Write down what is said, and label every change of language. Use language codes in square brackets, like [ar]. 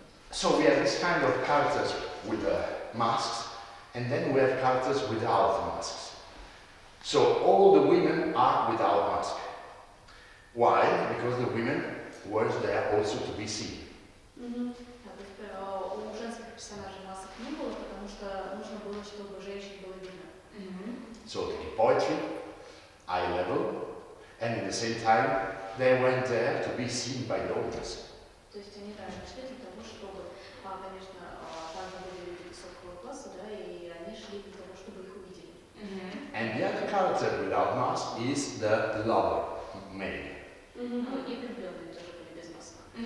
[en] So we have this kind of characters with masks, and then we have characters without masks. So all the women are without mask. Why? Because the women were there also to be seen. [ru] У женских персонажей масок не было, потому что нужно было, чтобы женщин было видно. [en] So they did poetry, eye level, and at the same time they went there to be seen by the audience. [ru] То есть они шли для того, чтобы, конечно, также были люди высокого класса, да, и они шли для того, чтобы их увидели. [en] And the other character without mask is the lover, male. [ru] И влюбленные тоже были без масок.